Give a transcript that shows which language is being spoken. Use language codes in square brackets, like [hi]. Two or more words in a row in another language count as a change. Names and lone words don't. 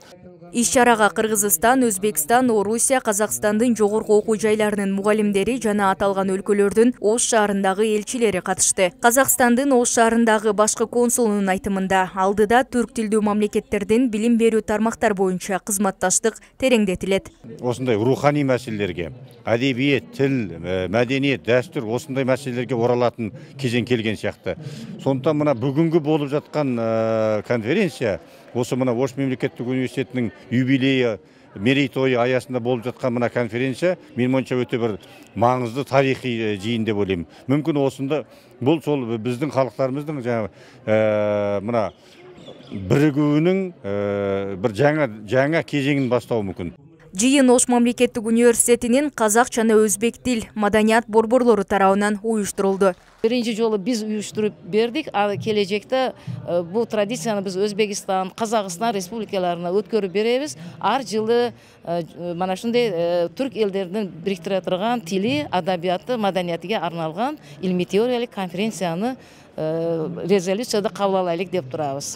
[ky] Иш-чарага Кыргызстан, Өзбекстан, Орусия, Казакстандын жогорку окуу жайларынын мугалимдери жана аталган өлкөлөрдүн Ош шаарындагы элчилери катышты. Казакстандын Ош шаарындагы башкы консулунун айтымында, алдыда түрк тилдүү мамлекеттердин билим берүү тармактар боюнча кызматташтык тереңдетилет. [kk] Осындай руханий маселелерге, адебиет, тил, мәдениет, дәстүр осындай маселелерге оралатын кезең келген сияқты. Сондықтан мына бүгінгі болып жатқан конференция осы мына Ош мемлекеттік университетінің юбилейі, мерейтойы аясында болып жатқан мына конференция менің ойымша өте бір маңызды тарихи жиын деп ойлаймын. Мүмкін осында бұл сол біздің халықтарымыздың мына бірігуінің бір жаңа кезеңін бастауы мүмкін. [ky] Жыйын Ош мамлекеттик университетинин казак жана өзбек тил, маданият борборлору тарабынан уюштурулду. Биринчи жолу биз уюштуруп бердик, а келечекте бул традицияны биз Өзбекстан, Казакстан республикаларына өткөрүп беребиз. Ар жылы мана ушундай түрк элдеринин бириктире турган тили, адабияты, маданиятыга арналган илмий теориялык конференцияны резолюцияда кабыл алайлык деп турабыз.